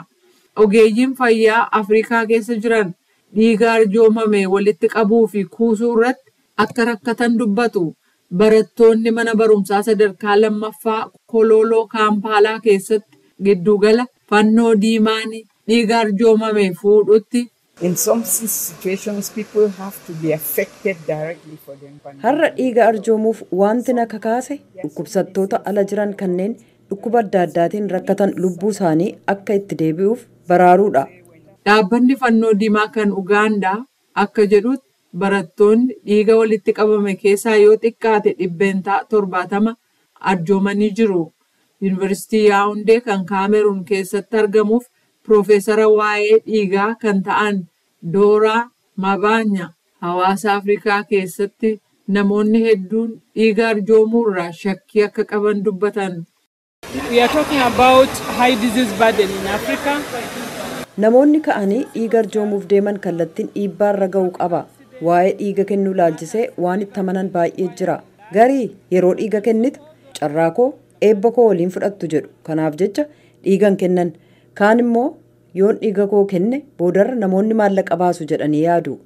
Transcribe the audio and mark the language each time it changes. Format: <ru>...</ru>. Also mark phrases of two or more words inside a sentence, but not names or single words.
<om>Ogeeyyiin fayyaa Afrikaa keessa jiran dhiiga arjoomame walitti qabuu fi kuusuu irratti akka rakkatan dubbatu. Barattoonni mana barumsaa sadarkaa lammaffaa Kololoo Kaampaalaa keessatti giddugala fannoo diimaan dhiiga arjoomame fuudhutti.</om> <en>In some situations, people have to be affected directly for them.</en> <om>Har'a dhiiga arjoomuuf wanti na kakaase dhukkubsattoota ala jiran kanneen dhukkuba adda addaatiin rakkatan lubbuu isaanii akka itti deebi'uuf baraaruudha. Dhaabbanni fannoo diimaa kan Ugaandaa akka jedhutti barattoonni dhiiga walitti qabame keessaa yoo xiqqaate 70 arjoomanii jiru. Yuunivarsiitii Yaawundee kan Kaameruun keessatti argamuuf Profeesara waa'ee dhiigaa kan ta'an Dooraa Mabaanya hawaasa Afrikaa keessatti namoonni hedduun dhiiga arjoomuurraa shakkii akka qaban dubbatan.</om> <en>We are talking about high disease burden in Africa.</en> <om>Namoonni ka'anii dhiiga arjoomuuf deeman kallattiin dhiibbaarra ga'uu qaba. Waa'ee dhiiga kennuu laalchisee waan itti amanan baay'ee jira. Garii yeroo dhiiga kennitu carraa koo eebba koo waliin fudhattu jedhu. Kanaaf jecha dhiigan kennan. Kaan immoo yoon dhiiga koo kenne boodarra namoonni maallaqa baasu jedhanii yaadu.</om>